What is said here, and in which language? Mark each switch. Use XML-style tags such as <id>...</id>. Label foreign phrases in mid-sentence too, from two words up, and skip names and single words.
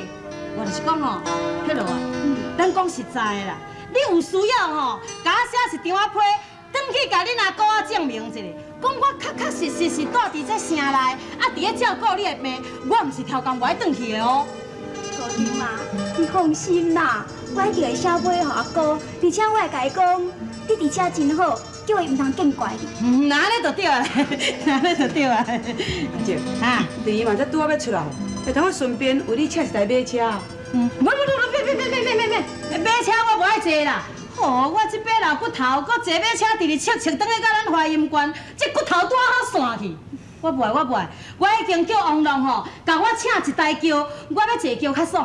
<nan>我就是讲吼，迄落啊，咱讲实在的啦，你有需要吼，甲我写一张仔批，转去甲恁阿姑仔证明一下，讲我确实是住伫这城内，啊伫咧照顾你的病，我毋是超工无爱转去的哦。姑娘啊，你放心啦，我一定会写批互阿哥，而且我会甲伊讲，你伫遮真好，叫伊毋通见怪你。那安尼就对啊，那安尼就对啊。阿姐，啊，弟嘛才拄仔要出来，会当我顺便为你请一台马车。别，马车我无爱坐啦。哦，我这摆老骨头，搁坐马车直直切切，等去到咱华阴关，这骨头拄好散去。我不爱，我已经叫王龙吼，甲我请一台轿，我要坐轿较爽。</nan>